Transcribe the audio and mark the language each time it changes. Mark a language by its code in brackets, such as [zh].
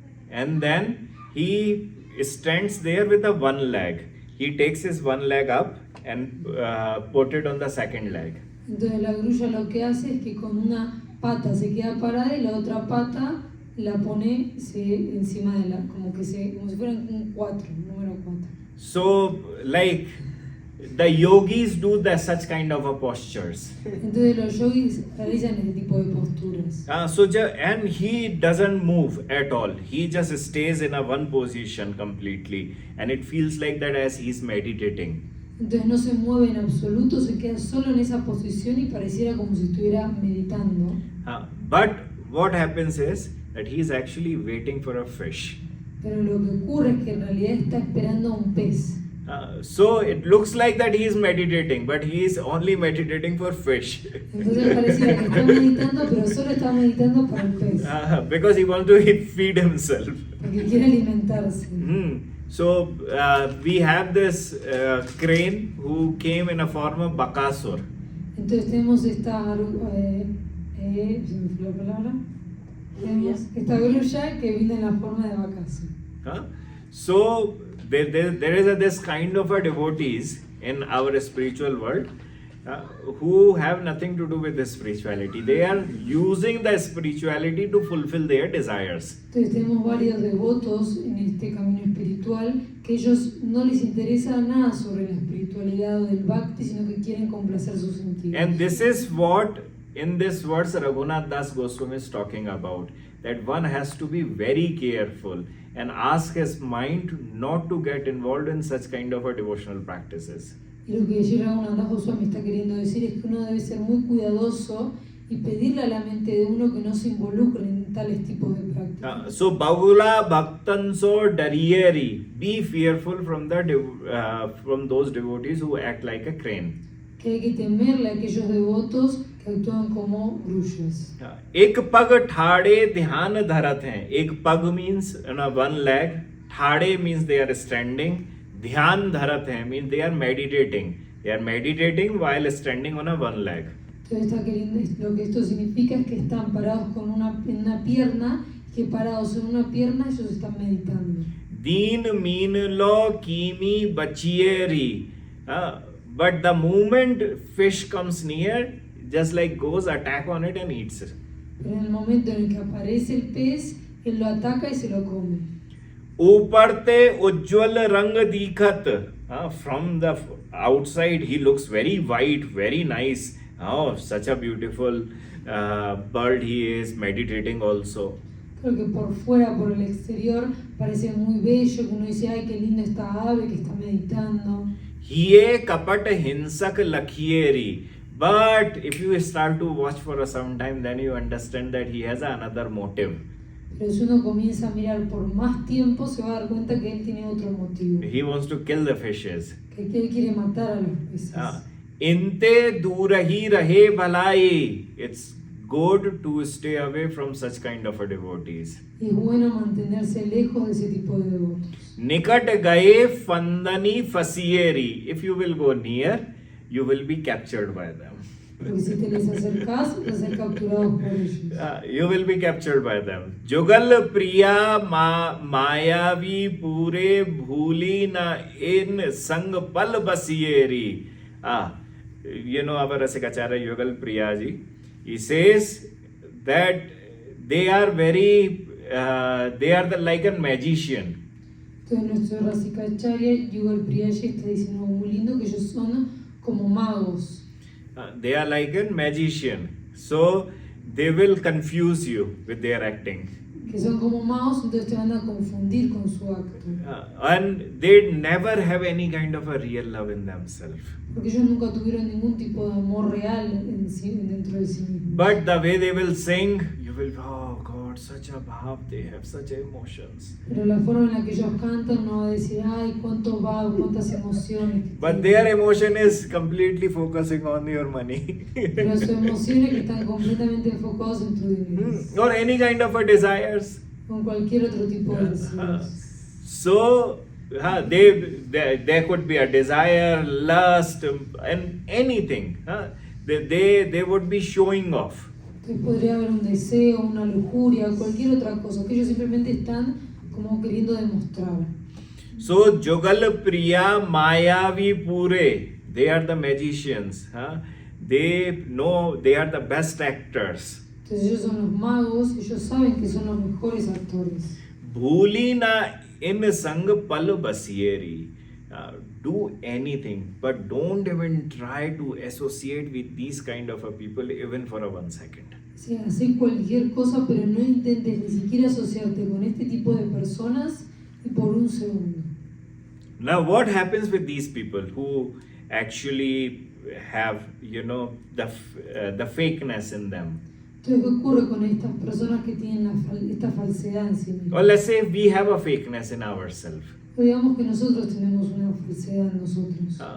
[en] And then he stands there with a one leg. He takes his one leg up and put it on the second leg. [es] Entonces la grulla lo que hace es que con una pata se queda parada y la otra pata la pone encima de como si fuera un 4, un número 4. [en] So, like, the yogis do such kind of postures. [es] Entonces los yogis realizan ese tipo de posturas. [en] And he doesn't move at all. He just stays in a one position completely, and it feels like that as he's meditating. [es] Entonces no se mueve en absoluto, se queda solo en esa posición y pareciera como si estuviera meditando. [en] But what happens is that he's actually waiting for a fish. [es] Pero lo que ocurre es que en realidad está esperando a un pez. [en] So it looks like that he is meditating, but he is only meditating for fish. [es] Entonces pareciera que está meditando, pero solo está meditando para el pez, [en] Because he wants to feed himself. [es] porque quiere alimentarse. [en] So we have this crane who came in a form of Bakasur. [es] Entonces tenemos esta, se me fue la palabra, tenemos esta grulla que viene en la forma de Bakasur. [en] So there is this kind of a devotees in our spiritual world, who have nothing to do with the spirituality. They are using the spirituality to fulfill their desires. [es] Entonces tenemos varios devotos en este camino espiritual que ellos no les interesa nada sobre la espiritualidad o del bhakti, sino que quieren complacer sus sentidos. [en] And this is what in this verse Raghunatha Dasa Goswami is talking about, that one has to be very careful and ask his mind not to get involved in such kind of a devotional practices. [es] Y lo que Sri Raghunatha Dasa Goswami está queriendo decir es que uno debe ser muy cuidadoso y pedirle a la mente de uno que no se involucre en tales tipos de prácticas. [en] So [hi] Bahula Bhaktanso Dariyeri, [en] be fearful from from those devotees who act like a crane. [es] Que hay que temerle a aquellos devotos que actúan como grullas. [hi] एक पग ठाड़े ध्यान धरत हैं. एक पग [en] means one leg, [hi] ठाड़े [en] means they are standing, [hi] ध्यान धरत हैं [en] means they are meditating. They are meditating while standing on a one leg. [es] Entonces está queriendo, lo que esto significa es que están parados con en una pierna, que parados en una pierna ellos están meditando. [hi] Deen mean lo kimi bachieri. [en] But the moment fish comes near, just like goes, attack on it and eats it. [es] Pero en el momento en el que aparece el pez, él lo ataca y se lo come. [hi] Uparte ujjwal rang dikhat. [en] From the outside, he looks very white, very nice. Oh, such a beautiful bird he is, meditating also. [es] Creo que por fuera, por el exterior, parece muy bello, que uno dice, ay, qué lindo esta ave que está meditando. [hi] Hiye kapat hinsak lakhieri. [en] But if you start to watch for some time, then you understand that he has another motive. [es] Pero si uno comienza a mirar por más tiempo, se va a dar cuenta que él tiene otro motivo. [en] He wants to kill the fishes. [es] Que él quiere matar a los peces. [hi] Inte durahi rahe bhalai. [en] It's good to stay away from such kind of a devotees. [es] Y es bueno mantenerse lejos de ese tipo de devotos. [hi] Nikat gaye fandani fasieri. [en] If you will go near, you will be captured by them. [es] Porque si te les acercas, vas a ser capturados por ellos. [en] You will be captured by them. [hi] Jugal priya mayavi pure bhuli na in sang pal basieri. [en] You know our Rasikacharya Yugal Priya ji. He says that they are very, they are like a magician. [es] Entonces nuestro Rasikacharya Yugal Priyaji está diciendo muy lindo que ellos son como magos. [en] They are like a magician. So they will confuse you with their acting. [es] Que son como magos, entonces te van a confundir con su acto. [en] And they never have any kind of a real love in themselves. [es] Porque ellos nunca tuvieron ningún tipo de amor real dentro de sí mismos. [en] But the way they will sing, you will, oh God, such a bhav, they have such emotions. [es] Pero la forma en la que ellos cantan no va a decir, ay, cuánto bhav, cuántas emociones. [en] But their emotion is completely focusing on your money. [es] Pero su emoción es que están completamente enfocados en tu dinero. [en] Or any kind of a desires. [es] Con cualquier otro tipo de deseos. [en] So, there could be a desire, lust, and anything. They would be showing off. [es] Podría haber un deseo, una lujuria, cualquier otra cosa, que ellos simplemente están como queriendo demostrar. [en] So, [hi] Jugal Priya Mayavi Pure, [en] they are the magicians. They know they are the best actors. [es] Entonces ellos son los magos, ellos saben que son los mejores actores. [hi] Bhulina in sang pal basieri. [en] Do anything, but don't even try to associate with these kind of a people even for a 1 second. [es] Sí, hacer cualquier cosa, pero no intentes ni siquiera asociarte con este tipo de personas y por un segundo. [en] Now, what happens with these people who actually have, the fakeness in them? [es] Entonces, ¿qué ocurre con estas personas que tienen esta falsedad en sí mismas? [en] Or let's say we have a fakeness in ourselves. [es] Digamos que nosotros tenemos una falsedad en nosotros.